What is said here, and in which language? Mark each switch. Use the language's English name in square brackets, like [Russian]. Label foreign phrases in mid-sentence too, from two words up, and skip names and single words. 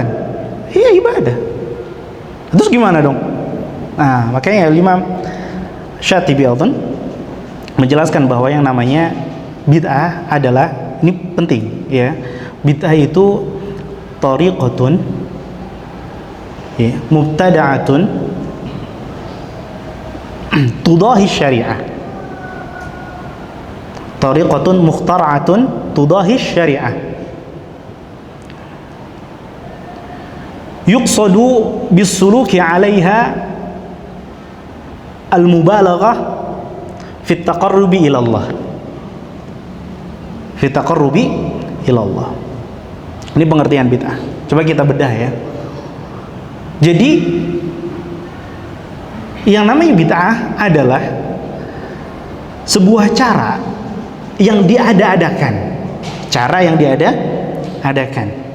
[Indonesian] Iya ibadah. Terus gimana dong? Nah, makanya Imam Syatibi menjelaskan bahwa yang namanya bid'ah adalah, ini penting ya, bid'ah itu thariqatun ya, [Arabic] mubtada'atun تضاهي الشريعة، طريقة مخترعة تضاهي الشريعة، يقصد بالسلوك عليها المبالغة في التقرب إلى الله. في التقرب إلى الله. [Indonesian] Ini pengertian bid'ah. Coba kita bedah ya. Jadi yang namanya bid'ah adalah sebuah cara yang diada-adakan. Cara yang diada-adakan.